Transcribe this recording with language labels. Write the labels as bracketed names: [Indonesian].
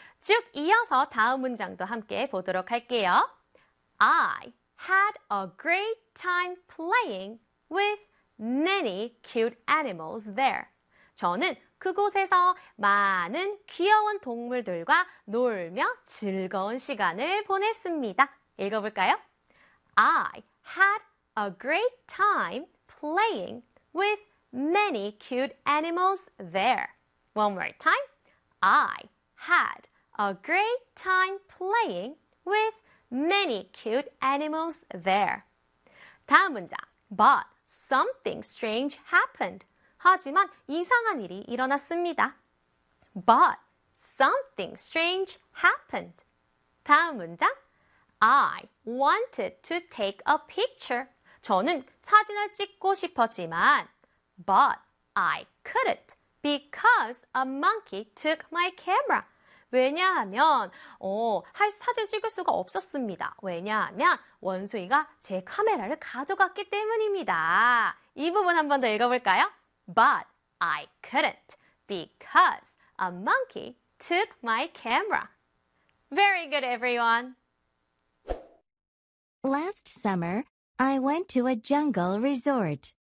[Korean] 쭉 이어서 다음 문장도 함께 보도록 할게요. [English] I had a great time playing with many cute animals there. [Korean] 저는 그곳에서 많은 귀여운 동물들과 놀며 즐거운 시간을 보냈습니다. 읽어볼까요? [English] I had a great time playing with many cute animals there. One more time. I had a great time playing with many cute animals there. [Korean] 다음 문장. [English] But something strange happened. [Korean] 하지만 이상한 일이 일어났습니다. [English] But something strange happened. [Korean] 다음 문장. [English] I wanted to take a picture. [Korean] 저는 사진을 찍고 싶었지만 [English] But I couldn't because a monkey took my camera. [Korean] 왜냐하면 사진 찍을 수가 없었습니다. 왜냐하면 원숭이가 제 카메라를 가져갔기 때문입니다. 이 부분 한번 더 읽어볼까요? [English] But I couldn't because a monkey took my camera. Very good, everyone. Last summer, I went to a jungle resort.